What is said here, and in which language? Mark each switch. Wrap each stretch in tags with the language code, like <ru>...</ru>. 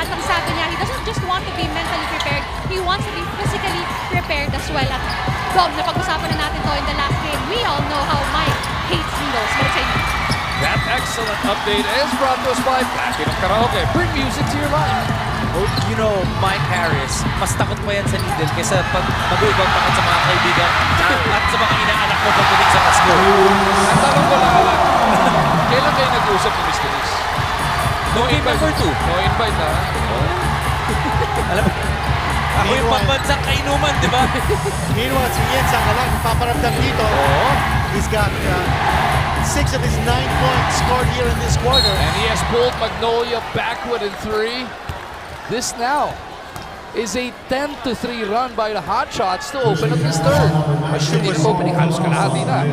<tl>At ang sabi niya,</tl> <en>he doesn't just want to be mentally prepared, he wants to be physically prepared as well. At Dom,</en> <tl>napag-usapan na natin to</tl> <en>in the last game. We all know how Mike hates needles. That excellent update is brought to us by Platinum Karaoke. Bring music to your life.</en> <tl>Oh,</tl> <en>you know,</en> <tl>Mike Harris, mas takot pa yan sa needle kaysa pag mag-uibang takot sa mga kaibigan at sa mga inaanak mo pagdating sa Pasko. Ang tanong ko lang, kailan kayo nag-usap ni Mr. Reese?</tl> <en>No invite number 2. No invite, ha?</en> <tl>Alam mo, ako yung pambansang kainuman, di ba? Meanwhile, si Ian Sanggalang, paparamdam dito.</tl> <en>He's got 6 of his 9 points scored here in this quarter. And he has pulled Magnolia backward in 3. This now is a 10-3 run by the Hotshots to open up this third.</en> <tl>Hindi opening halos kalahati na.</tl>